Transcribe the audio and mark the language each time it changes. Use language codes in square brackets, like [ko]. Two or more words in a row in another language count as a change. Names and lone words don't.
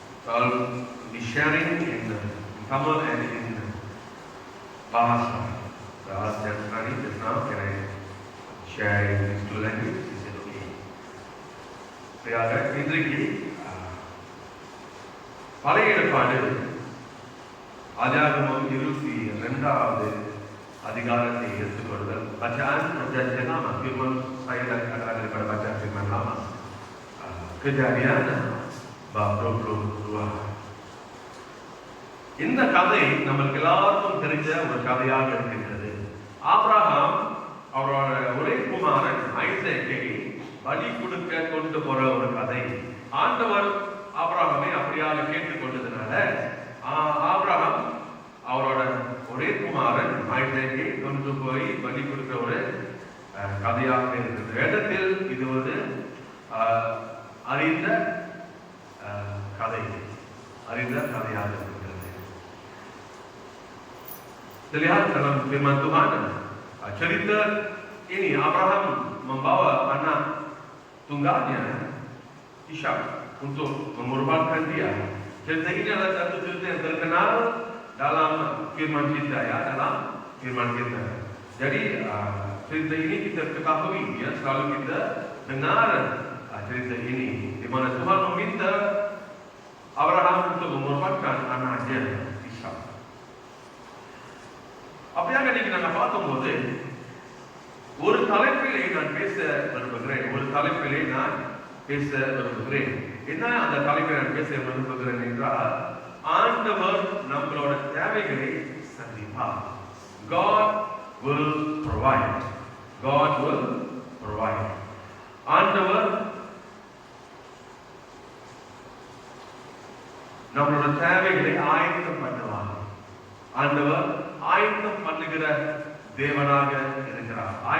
[en] I'll be sharing in Tamil and in Bahasa. So I asked Jasmani just now, can I share in these two languages? He said, okay. [ta] சரியாக இன்றைக்கு பழைய ஏற்பாடு ஆதியாகமம் 22வது அதிகாரத்தை எடுத்துக்கொள்ளுதல். [ms] Bacaan perjanjian lama, firman saya dan katakan daripada bacaan firman lama. Kejadian bab 22. [ta] இந்த கதை நம்மளுக்கு எல்லாருக்கும் தெரிஞ்ச ஒரு கதையாக இருக்கின்றது. ஆபிரகாம் அவரோட ஒரே குமாரன் ஐசேக்கை பலி கொடுக்க கொண்டு போற ஒரு கதை. ஆண்டவர் ஆபிரகாமை அப்படியாக கேட்டுக்கொண்டதுனால ஆபிரகாம் அவரோட ஒரே குமாரன் ஐசேக்கை கொண்டு போய் பலி கொடுக்கிற ஒரு கதையாக இருக்கிறது. வேதத்தில் இது ஒரு அறிந்த கதையாக இருக்கிறது. [ms] Terlihat dalam firman Tuhan, cerita ini Abraham membawa anak tunggalnya Ishak untuk mengorbankan dia. Cerita ini adalah satu cerita yang terkenal dalam firman kita, ya, dalam firman kita. Jadi cerita ini kita ketahui, ya, selalu kita dengar cerita ini di mana Tuhan meminta Abraham untuk mengorbankan anaknya Ishak. [ta] அப்படியாக இன்னைக்கு நாங்கள் பார்க்கும்போது ஒரு தலைப்பிலே நான் பேச விரும்புகிறேன். என்ன அந்த தலைப்பை நான் பேச விரும்புகிறேன் என்றால், ஆண்டவர் நம்மளோட தேவைகளை சந்திப்பார். [en] God will provide. [ta] ஆண்டவர் நம்மளோட தேவைகளை ஆயத்தம் பண்ணுவார். ஆண்டவர் ஆயத்தம் பண்ணுகிற தேவனாக இருக்கிறார்.